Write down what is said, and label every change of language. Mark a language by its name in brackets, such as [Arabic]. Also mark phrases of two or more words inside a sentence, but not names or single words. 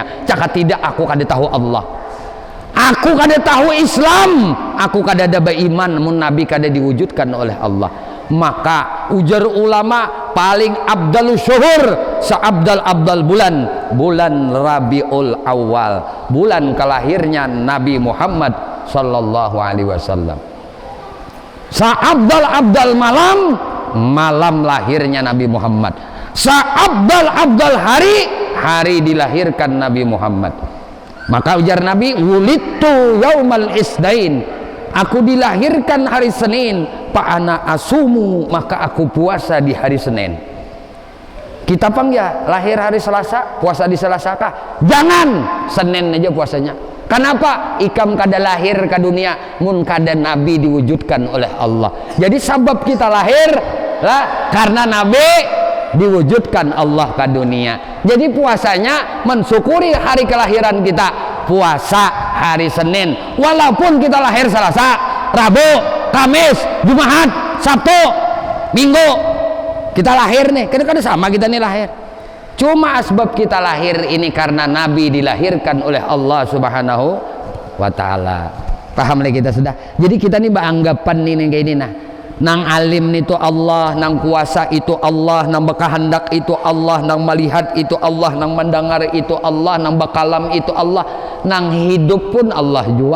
[Banjar] Caka tidak aku kada tahu Allah, aku kada tahu Islam, aku kada ada beriman mun Nabi kada diwujudkan oleh Allah. Maka ujar ulama paling [Arabic] أفضل الشهور [Banjar] seabdal-abdal bulan Rabiul Awal, bulan kelahirnya Nabi Muhammad [Arabic] صلى الله عليه وسلم. [Banjar] Seabdal-abdal malam lahirnya Nabi Muhammad. Seabdal-abdal hari dilahirkan Nabi Muhammad. Maka ujar Nabi, [Arabic] ولدت يوم الاثنين, [Banjar] aku dilahirkan hari Senin, [Arabic] فأنا أصوم, [Banjar] maka aku puasa di hari Senin. Kita pang ya lahir hari Selasa, puasa di Selasa kah? Jangan, Senin aja puasanya. Kenapa? Ikam kada lahir ke dunia, mun kada Nabi diwujudkan oleh Allah. Jadi sebab kita lahir lah karena Nabi diwujudkan Allah ke dunia. Jadi puasanya mensyukuri hari kelahiran kita, puasa hari Senin, walaupun kita lahir Selasa, Rabu, Kamis, Jumat, Sabtu, Minggu, kita lahir nih, kadang-kadang sama kita nih lahir. Cuma asbab kita lahir ini karena Nabi dilahirkan oleh Allah [Arabic] سبحانه وتعالى. [Banjar] Paham lagi kita sudah? Jadi kita nih beranggapan nih kayak ini nah. Nang alim itu Allah, nang kuasa itu Allah, nang berkehendak itu Allah, nang melihat itu Allah, nang mendengar itu Allah, nang bakalam itu Allah, nang hidup pun Allah juga.